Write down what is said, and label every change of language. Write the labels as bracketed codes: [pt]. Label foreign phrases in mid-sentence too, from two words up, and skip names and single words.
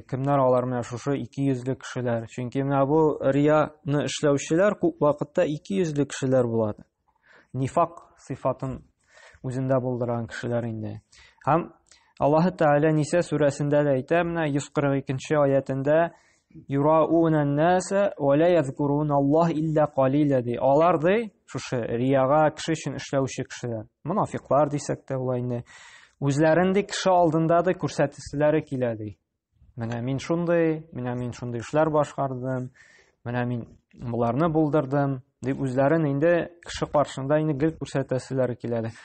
[tt] Кемнәр алар менә шушы 200 кешеләр. Чөнки менә бу рияны эшләүчеләр күп вакытта 200 кешеләр була. Нифак сыйфатын үзендә булдырган кешеләр инде. Һәм Аллаһ Тәгалә Ниса сүрәсендә дә әйтә, менә 142-нче аятында [ar] يراءون الناس ولا يذكرون الله إلا قليلا [tt] ди. Алар ди шушы рияга кеше өчен эшләүче кешеләр. Мунафиклар дисәк тә була инде. Үзләрендә кеше алдында да күрсәтүләре килә ди. Менә мин шундый эшләр башкардым, менә мин буларны булдырдым дип үзләрен инде кеше каршында инде гел күрсәтәселәре килә ди.